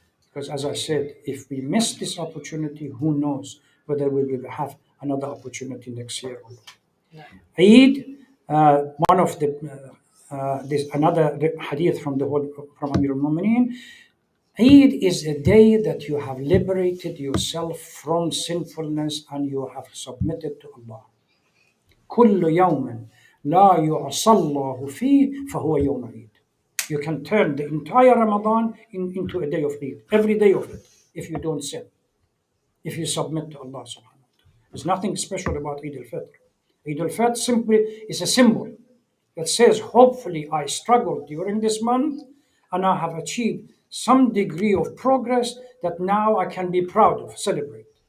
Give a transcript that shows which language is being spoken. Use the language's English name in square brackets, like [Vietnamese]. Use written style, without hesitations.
[English] Because as I said, if we miss this opportunity, who knows whether we will have another opportunity next year. Eid, one of the this another hadith from from Amir al-Mu'mineen. Eid is a day that you have liberated yourself from sinfulness and you have submitted to Allah. [Arabic] كل يوم لا يعصى الله فيه فهو يوم عيد. [English] You can turn the entire Ramadan into a day of Eid, every day of it, if you don't sin, if you submit to Allah [Arabic] subhanahu wa ta'ala. [English] There's nothing special about Eid al-Fitr. Eid al-Fitr simply is a symbol that says, hopefully I struggled during this month and I have achieved some degree of progress that now I can be proud of, celebrate.